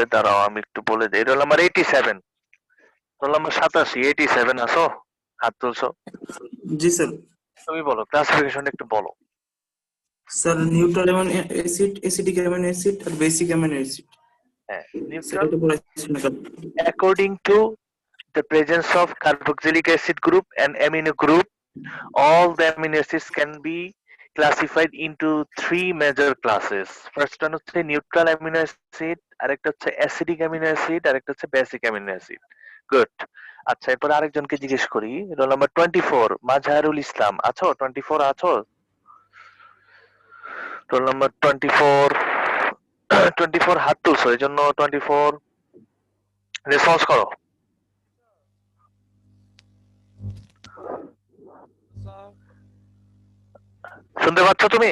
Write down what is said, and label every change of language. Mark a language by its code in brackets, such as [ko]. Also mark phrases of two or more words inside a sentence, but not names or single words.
[bn] দাঁড়াও আমি একটু বলে দিই। [en] roll number [bn] 87। [en] roll number [bn] 87, 87 আসো, হাত তুলছো। জি স্যার। তুমি বলো ক্লাসিফিকেশন একটু বলো। [en] স্যার neutral acid, acidic amino acid আর basic amino acid. [bn] হ্যাঁ, স্যার নিউট্রাল এটা পড়াইছেন না কাল? [en] according to the presence of carboxylic acid group and amino group, all the amino acids can be classified into three major classes. First one হচ্ছে neutral amino acid, [bn] আরেকটা হচ্ছে [en] acidic amino acid, [bn] আরেকটা হচ্ছে [en] basic amino acid. Good. [bn] আচ্ছা, এরপর আরেকজনকে জিজ্ঞেস করি, [en] roll number [bn] 24 মাজহারুল ইসলাম, আছো? 24 আছো? [en] roll number [bn] 24 24 হাত তুলছো, এই জন্য 24 রেসপন্স করো। শুনতে পাচ্ছ তুমি?